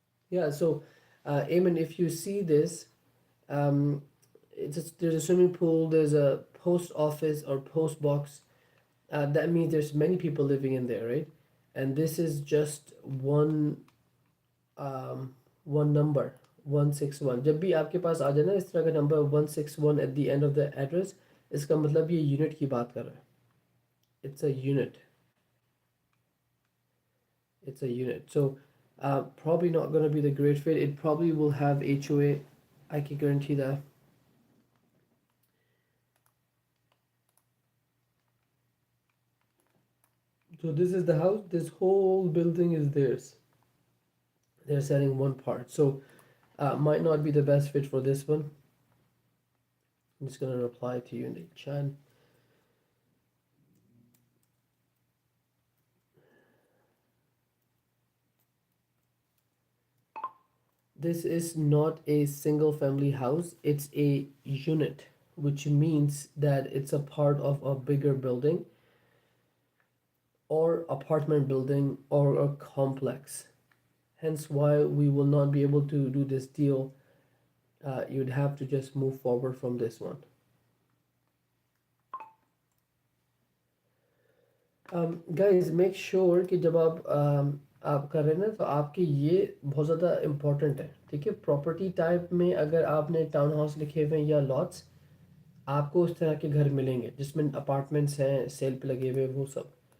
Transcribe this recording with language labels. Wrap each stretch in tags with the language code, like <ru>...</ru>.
<en>Yeah, so Eamon, if you see this, um, there's a swimming pool, there's a post office or post box, That means there's many people living in there, right? And this is just um, one number 161.</en> <hi>जब भी आपके पास आ जाए ना इस तरह का number 161</hi> <en>at the end of the address,</en> <hi>इसका मतलब ये यूनिट की बात कर रहा है.</hi> <en>It's a unit. It's a unit. So probably not going to be the great fit. It probably will have HOA. I can guarantee that. So this is the house. This whole building is theirs. They're selling one part. So might not be the best fit for this one. I'm just gonna reply to you in the chat. This is not a single family house. It's a unit, which means that it's a part of a bigger building or apartment building or a complex. Hence why we will not be able to do this deal. You'd have to just move forward from this one. Guys, make sure</en> <hi>कि जब आप कर रहे हैं ना तो आपके ये बहुत ज़्यादा इम्पोर्टेंट है. ठीक है, प्रॉपर्टी टाइप में अगर आपने टाउन हाउस लिखे हुए हैं या लॉट्स, आपको उस तरह के घर मिलेंगे जिसमें अपार्टमेंट्स हैं सेल पे लगे हुए वो सब.</hi>